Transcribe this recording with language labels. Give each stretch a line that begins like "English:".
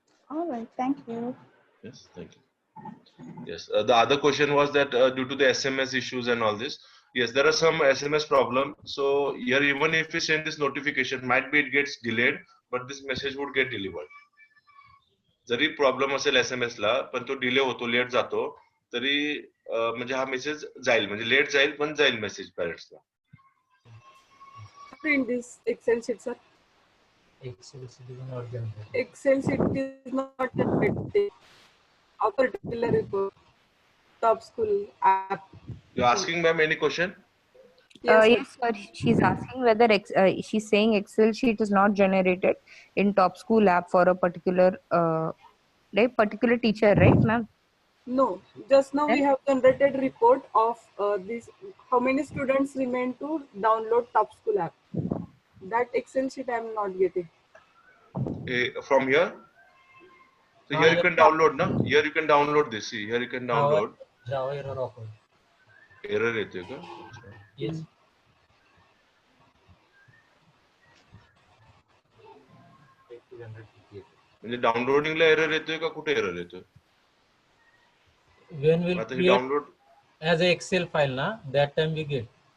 English: All right, thank you. Yes, thank you. Yes, the other question was that due to the SMS issues and all this, yes, there are some SMS problem. So here, even if we send this notification, might be it gets delayed, but this message would get delivered.
Marathi: जरी problem असेल SMS ला, पण तो delay होतो, late जातो, तरी म्हणजे हा मेसेज जाईल, म्हणजे लेट जाईल पण जाईल मेसेज पॅरेंट्सला.
English: Print this Excel sheet, sir. Excel sheet is not generated. Excel sheet is not generated. Our particular report, top school app. You asking ma'am any question? Yes, sir. She's asking whether she's saying Excel sheet is not generated in Top School app for a particular particular teacher, right, ma'am? No, just now we have generated report of this. How many students remain to download Top School app? That Excel sheet I am not getting. From here? So here you can download, na? Here you can download this. See, here you can download. Java error occurred.
Marathi: Error येते का?
English: Yes.
Marathi: म्हणजे डाउनलोडिंगला error येतोय का कुठे error येतोय?
English: When we'll
Marathi: आता हे
English: create download as a Excel file, na, that time we get.